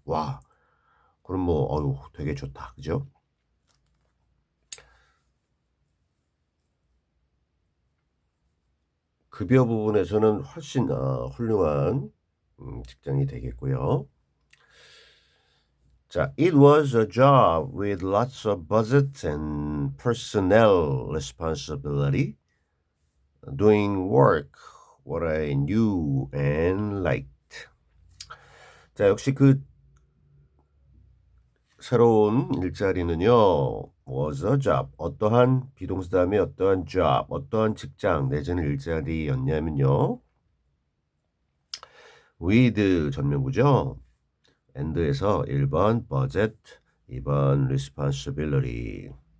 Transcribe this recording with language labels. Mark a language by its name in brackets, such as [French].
[Korean] 와, 그럼 어유 되게 좋다. 그죠? 급여 부분에서는 훨씬 훌륭한 직장이 되겠고요. [English] 자, it was a job with lots of budget and personnel responsibility, doing work what I knew and liked. [Korean] 자, 역시 그 새로운 일자리는요, [English] was a job. [Korean] 어떠한 비동사 다음에 어떠한 job, 어떠한 직장 내지는 일자리였냐면요. with 전명구죠. and에서 1번 budget, 2번 responsibility.